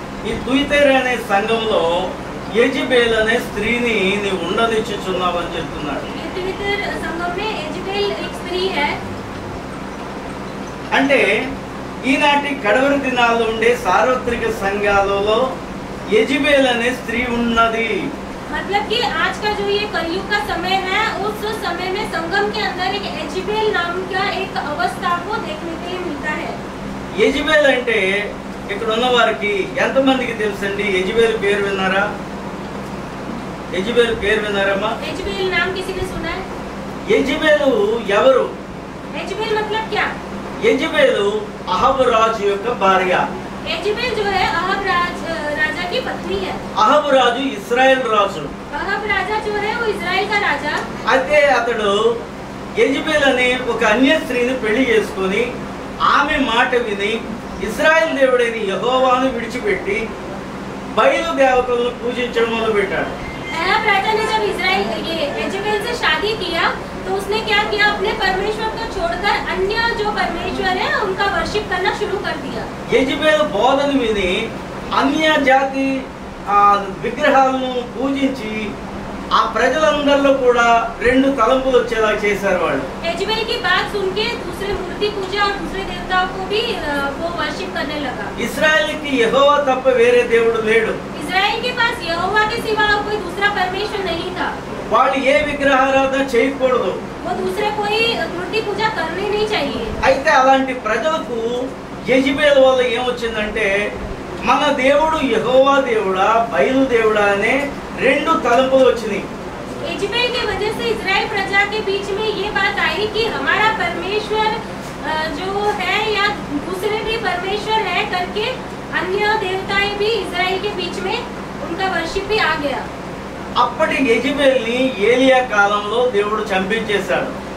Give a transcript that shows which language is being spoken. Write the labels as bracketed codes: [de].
[te] ఈ తుయితెరే అనే సంఘంలో యెజెబెల్ అనే స్త్రీని నీవు ఉండనిచ్చుచున్నావు అని చెప్తున్నాడు. [hi] ये तुइतर संगम में एजेबेल एक स्त्री है. [te] అంటే ఈనాటి కడవరి దినాల్లో ఉండే సార్వత్రిక సంఘాలలో యెజెబెల్ అనే స్త్రీ ఉన్నది. [hi] मतलब कि आज का जो ये कलयुग का समय है उस समय में संगम के अंदर एक एजेबेल नाम का एक अवस्था को देखने के लिए मिलता है. [te] యెజెబెల్ అంటే ఇక్కడ ఉన్న వారికి ఎంతమందికి తెలుసండి? యెజెబెల్ పేరు విన్నారా? యెజెబెల్ పేరు విన్నారమ్మా? [hi] एजेबेल नाम किसी ने सुना है? [te] యెజెబెలు ఎవరు? [hi] एजेबेल मतलब क्या? [te] యెజెబెలు అహబు రాజు యొక్క భార్య. [hi] एजेबेल जो है अहब राजा की पत्नी है. [te] అహబు రాజు ఇశ్రాయేల్ రాజు. [hi] अहब राजा जो है वो इजराइल का राजा. [te] అయితే అతడు యెజెబెల్ అనే ఒక అన్య స్త్రీని పెళ్లి చేసుకొని ఆమె మాట విని ఇశ్రాయేల్ దేవుడైన యెహోవాను విడిచిపెట్టి బయలు దేవతలను పూజించడం మొదలుపెట్టాడు. [hi] अहब राजा ने जब इजराइल ये एजेबेल से शादी किया तो उसने क्या किया? अपने परमेश्वर को छोड़कर अन्य जो परमेश्वर है उनका वर्शिप करना शुरू कर दिया. [te] యెజెబెల్ బోధను విని అన్య జాతి విగ్రహాలను పూజించి ఆ ప్రజలందరిలో కూడా 2 తలంపులు వచ్చేలా చేశారు వాళ్ళు. [hi] एजेबेल की बात सुन के दूसरे मूर्ति पूजा और दूसरे देवताओं को भी वो वर्शिप करने लगा. [te] ఇశ్రాయేలుకి యెహోవా తప్ప వేరే దేవుడు లేడు. [hi] इजराइल के पास यहोवा के सिवा और कोई दूसरा परमेश्वर नहीं था. [te] వాళ్ళు ఏ విగ్రహారాధన చేయకూడదు. [hi] वो दूसरे कोई मूर्ति पूजा करनी नहीं चाहिए. [te] అయితే అలాంటి ప్రజలకు యెజెబెల్ వల్ల ఏమొచ్చిందంటే మన దేవుడు యెహోవా దేవుడా బయలు దేవుడా అనే 2 తలంపులు వచ్చినాయి. [hi] एजेबेल की वजह से इजराइल प्रजा के बीच में ये बात आई कि हमारा परमेश्वर जो है या दूसरे भी परमेश्वर है करके अन्य देवताएं भी इजराइल के बीच में उनका वर्शिप भी आ गया. [te] అప్పటి యెజెబెల్ని ఏలియా కాలంలో దేవుడు చంపించేశాడు.